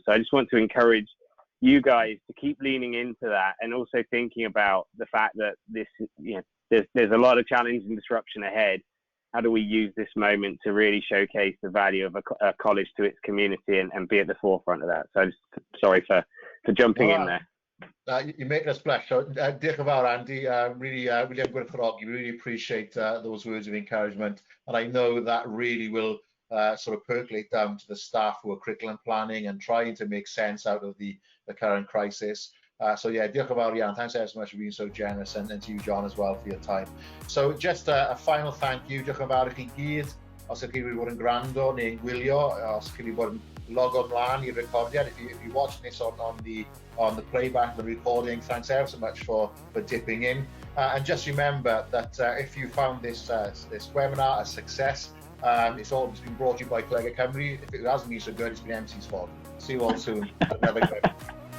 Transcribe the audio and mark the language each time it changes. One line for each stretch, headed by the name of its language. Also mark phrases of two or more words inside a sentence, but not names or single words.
English: So I just want to encourage you guys to keep leaning into that, and also thinking about the fact that this, you know, there's a lot of challenge and disruption ahead. How do we use this moment to really showcase the value of a college to its community and be at the forefront of that? So I'm just sorry for jumping in there. You make us blush. So,
Welsh: diolch yn fawr, Andy. Really am gwerthfawrogi.
English: Really appreciate those words of encouragement, and I know that really will sort of percolate down to the staff who are curriculum planning and trying to make sense out of the current crisis. So yeah,
Welsh: diolch yn fawr iawn.
English: Thanks ever so much for being so generous, and to you, John, as well, for your time. So just a final thank you.
Welsh: Diolch yn fawr I chi gyd. Os ydych chi wedi bod yn gwrando neu'n gwylio, os ydych chi wedi bod yn logo mlaen i'r recordiad,
English: if you're watching this on the playback, the recording, thanks ever so much for dipping in. And just remember that if you found this webinar a success, it's all been brought to you by ColegauCymru. If it hasn't been so good, it's been Emsi's fault. See you all soon. Another webinar.